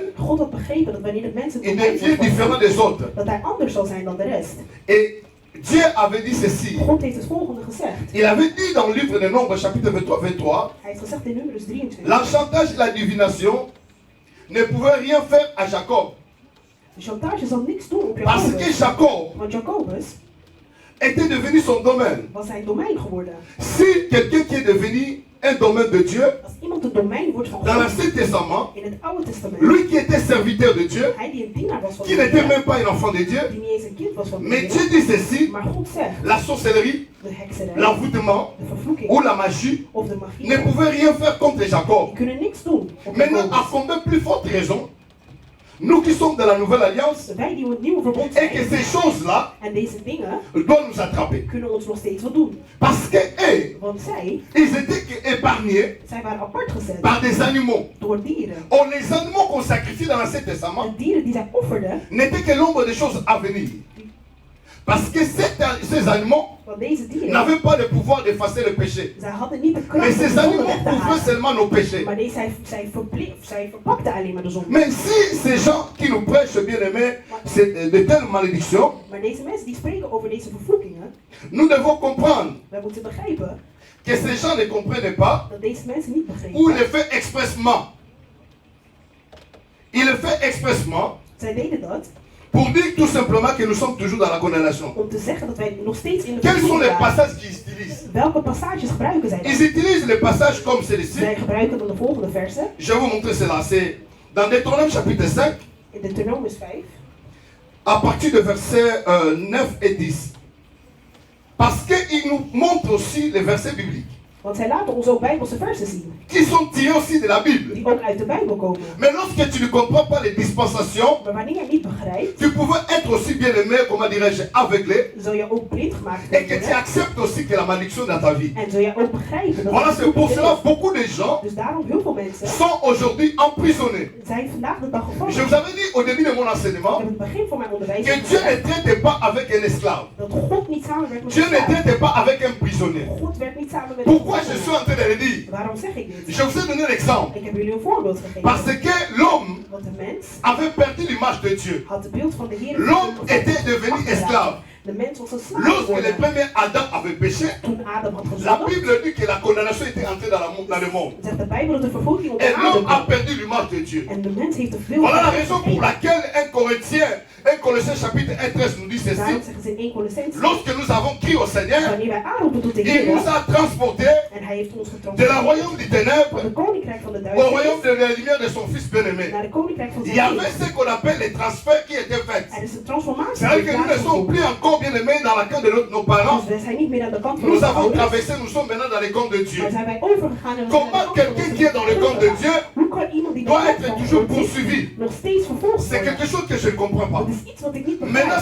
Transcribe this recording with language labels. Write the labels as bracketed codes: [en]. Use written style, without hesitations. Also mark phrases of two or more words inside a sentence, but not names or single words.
[nl] God had begrepen dat wanneer de mensen [fr] il devient différent des autres. [nl] dat hij anders zal zijn dan de rest. [fr] Et Dieu avait dit ceci. [nl] God heeft het volgende gezegd. [fr] Il avait dit dans le livre des Nombres, chapitre 23, [nl] Hij heeft gezegd in Numerus 23. [fr] l'enchantage et la divination ne pouvaient rien faire à Jacob. [nl] De chantage zal niks doen op [fr] Parce que [nl] Jacobus. Jacob Want Jacobus [fr] était devenu son domaine. [nl] was zijn domein geworden. [fr] Si quelqu'un qui est devenu un domaine de Dieu, [nl] Als iemand een domein wordt van [fr] dans [nl] God [fr] l'Ancien Testament, [nl] in het Oude Testament, [fr] lui qui était serviteur de Dieu, [nl] hij die een dienaar was van [fr] qui [nl] de [fr] n'était [nl] Heer, [fr] même pas un enfant de Dieu, [nl] die niet eens een kind was van de [fr] mais Dieu [nl] Heer, [fr] dit ceci, [nl] maar God zegt, [fr] la sorcellerie, [nl] de hekserij, [fr] l'envoûtement [nl] de vervloeking [fr] ou la magie [nl] of de magie, [fr] ne pouvaient rien faire contre [nl] die [fr] Jacob. [nl] kunnen niks doen op [fr] Maintenant, à [nl] Jacobus. [fr] fonder plus forte raison, nous qui sommes dans la nouvelle alliance, [nl] Wij die een nieuwe verbond [fr] et que [nl] zijn, [fr] ces choses-là [nl] en deze dingen [fr] doivent nous attraper. [nl] kunnen ons nog steeds wat doen. [fr] Parce que eux, [nl] Want zij [fr] ils étaient épargnés [nl] waren apart gezet [fr] par des animaux. [nl] door dieren. [fr] Or, les animaux qu'on sacrifie dans l'Ancien Testament [nl] En dieren die zij offerden, [fr] n'étaient que l'ombre des choses à venir. Parce que ces animaux [nl] want deze dieren, [fr] n'avaient pas le pouvoir d'effacer le péché. [nl] zij hadden niet de [fr] Mais [nl] kracht om [fr] ces [nl] de zonde [fr] animaux [nl] weg te [fr] couvraient [nl] halen. [fr] seulement nos péchés. [nl] Maar deze, zij verpakten alleen maar de zonde. [fr] Mais si ces gens qui nous prêchent, bien aimés, de telles malédictions, [nl] Maar deze mensen die spreken over deze vervloekingen, [fr] nous devons comprendre [nl] wij moeten begrijpen [fr] que ces gens ne comprennent pas [nl] dat deze mensen niet [fr] ou le [nl] begrepen. [fr] fait expressement. Il le fait expressement [nl] Zij deden dat [fr] pour dire tout simplement que nous sommes toujours dans la condamnation. [nl] om te zeggen dat wij nog steeds in de [fr] Quels sont les [nl] vervloeking waren. [fr] passages qu'ils utilisent? [nl] Welke passages gebruiken zij [fr] Ils [nl] dan? [fr] utilisent les passages comme celui-ci. [nl] Zij gebruiken dan de volgende versen. [fr] Je vais vous montrer cela. C'est dans Deutéronome chapitre 5, [nl] In Deuteronomus 5. [fr] à partir de versets 9 et 10. Parce qu'il nous montre aussi les versets bibliques, [nl] Want zij laten ons ook Bijbelse versen zien. [fr] qui sont tirés aussi de la Bible. [nl] Die ook uit de Bijbel komen. [fr] Mais lorsque tu ne comprends pas les dispensations, [nl] Maar wanneer je niet begrijpt, [fr] tu pouvais être aussi bien aimé, comment dirais-je, aveuglé, [nl] zul je ook blind gemaakt [fr] et que tu [nl] worden. [fr] acceptes aussi que la malédiction dans ta vie. [nl] En zul je ook begrijpen dat [fr] Voilà, [nl] het [fr] c'est pour [nl] vervloekt [fr] cela [nl] is. [fr] que beaucoup de gens [nl] Dus daarom heel veel mensen [fr] sont aujourd'hui emprisonnés. [nl] zijn vandaag de dag [fr] Je [nl] gevangen. [fr] vous avais dit au début de mon [nl] Ik [fr] enseignement [nl] heb het begin van mijn onderwijs [fr] que Dieu [nl] gezegd [fr] ne traite pas avec un esclave. [nl] dat God niet samenwerkt met [fr] Dieu [nl] een [fr] ne [nl] slaaf. [fr] traite pas avec un prisonnier. [nl] God werkt niet samen met [fr] Pourquoi [nl] een [fr] je suis [nl] slaaf. [fr] en train de le dire? [nl] Waarom zeg ik dit? [fr] Je vous ai donné l'exemple. [nl] Ik heb jullie een voorbeeld gegeven. [fr] Parce que l'homme [nl] Want de mens [fr] avait perdu l'image de Dieu. [nl] had het beeld van de Heer. [fr] L'homme était devenu esclave. [nl] De mens was een slaaf [fr] Lorsque le [nl] geworden. [fr] premier Adam avait péché, [nl] Toen Adam had [fr] la [nl] gezondigd, [fr] Bible dit que la condamnation était entrée dans le monde. [nl] zegt de Bijbel dat de vervolging op [fr] Et [nl] de aarde [fr] l'homme a [nl] kwam. [fr] perdu l'image de Dieu. [nl] En de mens heeft de beeld [fr] Voilà la [nl] van [fr] raison [nl] God [fr] pour [nl] gegeven. [fr] laquelle 1 Colossiens chapitre 1, 13 nous dit [nl] Daarom [fr] ceci. [nl] zeggen ze in 1 Colossenzen, [fr] Lorsque nous avons crié au Seigneur, [nl] wanneer wij aanroepen tot de [fr] il nous [nl] Heer, [fr] a transportés [nl] en hij heeft ons [fr] de la [nl] getransformeerd [fr] royaume du [nl] van [fr] ténèbre [nl] het koninkrijk van de [fr] au royaume [nl] duisternis [fr] de la lumière de son Fils bien-aimé. [nl] naar het koninkrijk van [fr] Il y [nl] zijn [fr] avait [nl] Zoon. [fr] ce qu'on appelle les transferts qui étaient faits. [nl] Er is een transformatie [fr] C'est-à-dire [nl] die [fr] que nous ne sommes [nl] plaatsgevonden. [fr] plus encore bien-aimés dans la camp de nos parents. [nl] Dus wij zijn niet meer aan de kant van [fr] Nous [nl] onze [fr] avons [nl] ouders, [fr] traversé, nous sommes maintenant dans les camps de Dieu. [nl] maar zijn wij overgegaan en we zijn [fr] Comment [nl] naar de kant van [fr] quelqu'un [nl] onze [fr] qui est dans le camp de [nl] ouders [fr] Dieu [nl] gegaan? Hoe kan iemand die [fr] doit [nl] de [fr] être [nl] kant van [fr] toujours [nl] God is, [fr] poursuivi? [nl] nog steeds vervolgd [fr] C'est [nl] worden? [fr] quelque chose que je ne comprends pas. [nl] Dat is iets wat ik niet [fr] Maintenant,